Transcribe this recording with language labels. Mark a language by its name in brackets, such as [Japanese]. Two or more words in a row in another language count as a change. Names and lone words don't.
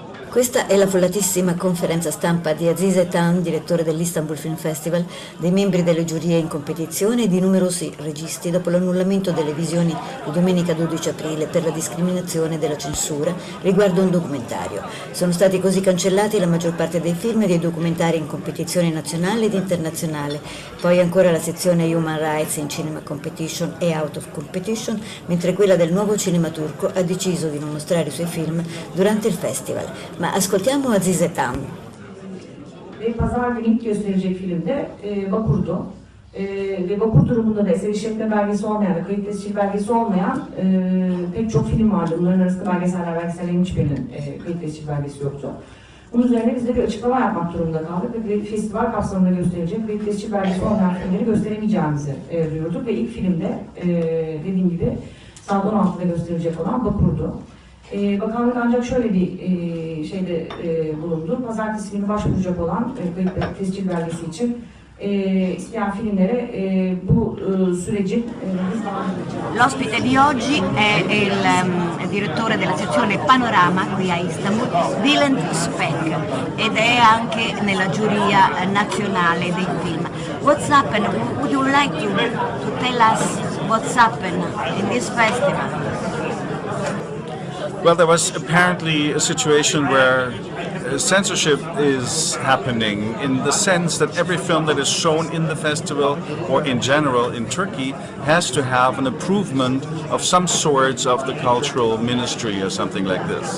[Italian] Questa è l'affollatissima conferenza stampa di Azize Tan, direttore dell'Istanbul Film Festival, dei membri delle giurie in competizione e di numerosi registi dopo l'annullamento delle visioni di domenica 12 aprile per la discriminazione della censura riguardo un documentario. Sono stati così cancellati la maggior parte dei film e dei documentari in competizione nazionale ed internazionale, poi ancora la sezione Human Rights in Cinema Competition e Out of Competition, mentre quella del nuovo cinema turco ha deciso di non mostrare i suoi film durante il festival. Ma ascoltiamo Azize Tan. [Turkish] Pazar günü ilk gösterilecek filmde Bakur'du. Ve Bakur durumunda da eser işletme belgesi olmayan ve kayıt tescil belgesi olmayan pek çok film vardı. Bunların arasında belgeseller, belgesellerin hiçbirinin kayıt tescil belgesi yoktu. Bunun üzerine biz de bir açıklama yapmak durumunda kaldık ve festival kapsamında gösterilecek kayıt tescil belgesi olmayan filmleri gösteremeyeceğimizi duyurduk. Ve ilk filmde dediğim gibi saat 16'da gösterilecek olan Bakur'du. Bakanlık ancak şöyle bir şeyde bulundu. Pazartesi günü başvuracak olan kayıt tescil belgesi için isteyen filmlere bu sürecin [Italian] L'ospite di oggi è il direttore della sezione Panorama qui a Istanbul, Bülent Spek, ed è anche nella giuria nazionale dei film. [English] What's happened? Would you like to tell us what's happened in this festival? Well, there was apparently a situation where censorship is happening in the sense that every film that is shown in the festival or in general in Turkey has to have an approval of some sorts of the cultural ministry or something like this.